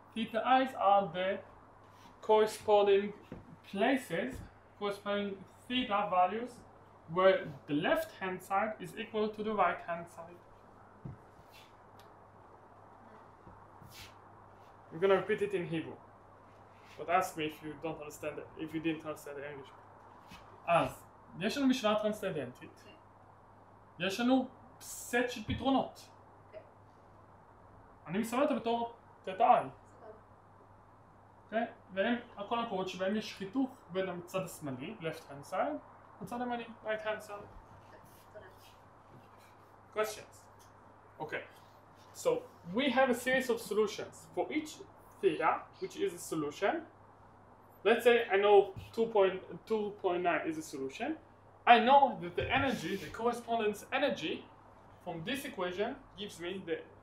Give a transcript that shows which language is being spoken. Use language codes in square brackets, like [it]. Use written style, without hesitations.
[en] Theta i's are the corresponding places, corresponding theta values, where the left hand side is equal to the right hand side. I'm gonna repeat it in Hebrew, but ask me if you don't understand it, if you didn't understand the English. [he] אז, יש לנו משוואה טרנסצנדנטית, יש לנו סט של פתרונות. אני מסמן אותה בתור תטא I. והם הכל הקורות שבהם יש חיתוך בין הצד השמאלי, [en] left hand side, [he] הצד הימני, [en] right hand side. Questions? Okay. So we have a series of solutions. For each theta, which is a solution, let's say I know 2.9 is a solution. I know that the energy, the correspondence energy from this equation gives me the...